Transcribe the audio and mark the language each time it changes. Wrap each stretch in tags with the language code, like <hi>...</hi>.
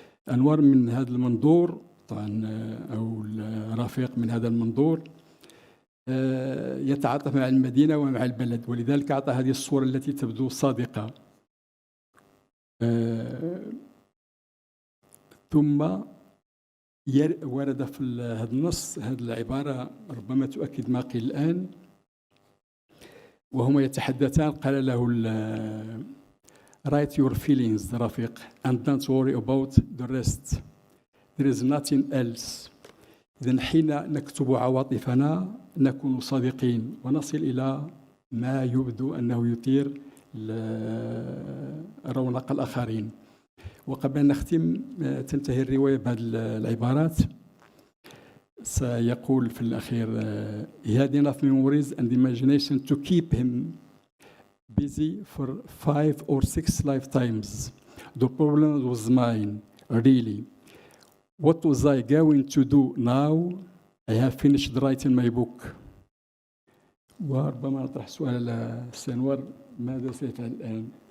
<ar>أنوار من هذا المنظور طبعا، أو رفيق من هذا المنظور، يتعاطف مع المدينة ومع البلد، ولذلك أعطى هذه الصورة التي تبدو صادقة. ثم ورد في هذا النص هذه العبارة ربما تؤكد ما قيل الآن، وهما يتحدثان. قال له</ar> <en>write your feelings رفيق and don't worry about the rest, there is nothing else.</en> <ar>إذن حين نكتب عواطفنا نكون صادقين ونصل إلى ما يبدو أنه يثير رونق الآخرين. وقبل أن نختم تنتهي الرواية بهذه العبارات. سيقول في الأخير:</ar> <en>he had enough memories and imagination to keep him busy for 5 or 6 lifetimes. The problem was mine, really. What was I going to do now? I have finished writing my book.</en> <ar>وربما نطرح سؤال للسنوار: ماذا سيفعل الآن؟</ar>